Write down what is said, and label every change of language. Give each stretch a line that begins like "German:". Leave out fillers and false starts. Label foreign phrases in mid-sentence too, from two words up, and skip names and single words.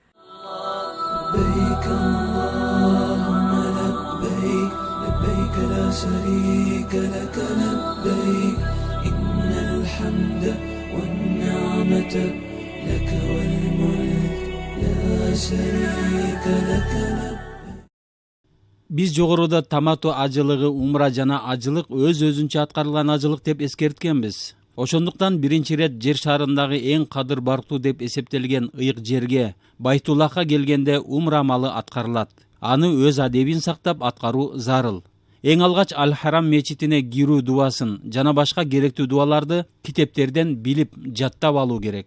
Arabic: لبيك اللهم لبيك لبيك لا شريك لك لبيك إن الحمد والنعمة لك والملك لا شريك لك لبيك.
Kyrgyz: Биз жогоруда тамату ажылыгы умра жана ажылык өз-өзүнчө аткарылган ажылык деп эскерткенбиз. Ошондуктан биринчи ирет жер шарындагы эң кадыр барктуу деп эсептелген ыйык жерге, Байтуллахка келгенде умра амалы аткарылат. Аны өз адебин сактап аткаруу зарыл. Эң алгач Аль-Харам мечитине кирүү дуасын жана башка керектүү дуаларды китептерден билип жаттап алуу керек.